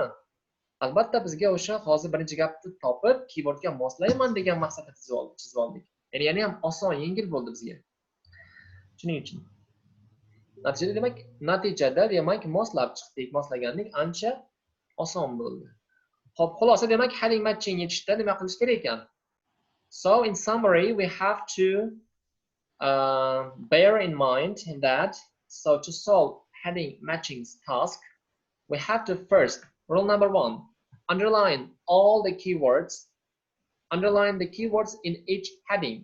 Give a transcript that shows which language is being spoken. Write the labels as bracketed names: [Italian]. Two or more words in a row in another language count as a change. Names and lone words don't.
[Uzbek] Albatta bizga o'sha hozir birinchi gapni topib, keywordga moslayman degan maqsadda chizib oldik. Ya'ni ham oson, yengil bo'ldi bizga. Shuning uchun. Natijada demak moslab chiqdik, moslaganlik ancha oson bo'ldi. Xo'p, xulosa demak [English] heading matching [Uzbek] yetishda nima qilish kerak ekan? [English] So in summary we have to bear in mind that to solve heading matching task we have to first, rule number 1, underline all the keywords. Underline the keywords in each heading.